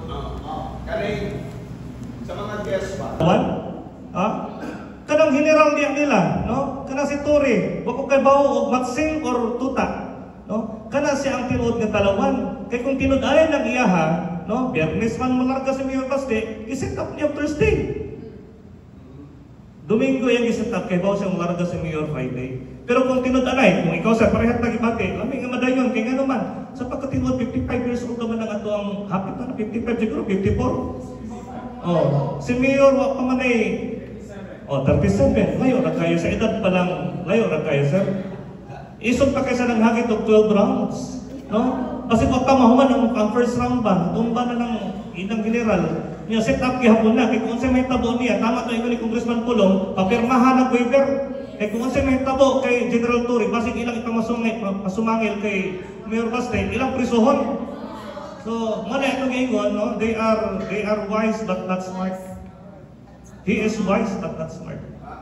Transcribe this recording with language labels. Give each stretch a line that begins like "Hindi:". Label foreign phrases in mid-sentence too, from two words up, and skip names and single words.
Cebuano: Kani sa mga guests ba? Kanang general diyan nila, no? Kana si Tori, wako kay bawo og matsing or tuta, no? Kana siya ang tinuod nga talawan. Kay kung tinud-ay nag iyaha, no? Biyernes man malarga si Mayor Baste, i-set up niya Thursday. Domingo yung i-set up kay bawo siya malarga si Mayor Friday. Pero kung tinud-anay, kung ikaw sa parehat nagibate, lami nga madayon kay ngano man. Sa pagkatinuod 55 years old naman ang ato ang hapit na 55 siguro 54. Oh, si Mayor wa pa man ay 37. Layo na kayo sa edad pa lang. Layo na kayo, sir. Isog pa kayo sa nanghagit og 12 rounds. No? Kasi pa mahuman ang first round ba, tumba na ng inang general. Niya set up gihapon na. Kaya kung sa may tabo niya, tama to ni Congressman Pulong,
Filipino: papirmahan ng waiver.
Cebuano: Kaya kung sa may tabo kay General Turi, basig ilang pasumangil kay Mayor Baste, ilang prisuhon. So, muna itong ingon, no?
English: They are wise but not smart. He is wise but not smart.